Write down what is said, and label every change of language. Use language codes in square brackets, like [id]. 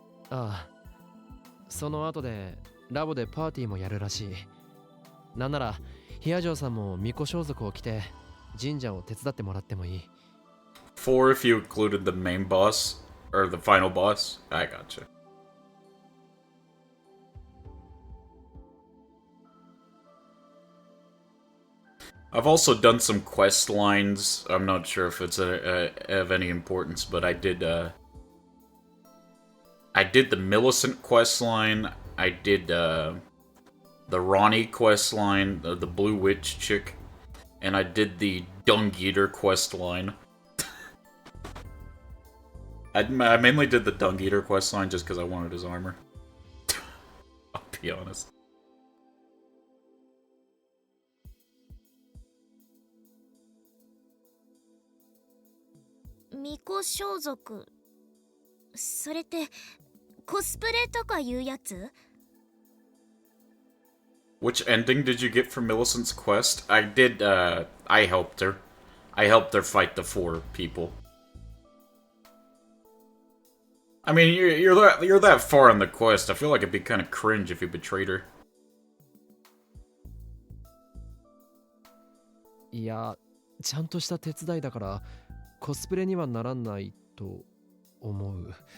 [ja] ああ、その後でラボでパーティーもやるらしい。なんならヒアジョーさんも巫女装束を着て神社を手伝ってもらってもいい。 [en] 4 if you included the main boss, or the final boss. I gotcha. I've also done some quest lines. I'm not sure if it's of any importance, but I did the Millicent quest line. I did the Ronnie quest line, the Blue Witch chick, and I did the Dung Eater quest line. I mainly did the Dung Eater quest line just because I wanted his armor. I'll be honest. [ja] Miko 装束。それってコスプレとかいうやつ？ [en] Which ending did you get from Millicent's quest? I did, I helped her. I helped her fight the 4 people. I mean, you're that far in the quest. I feel like it'd be kind of cringe if you betrayed her. [ja] いや、ちゃんとした手伝いだからコスプレにはならないと思う。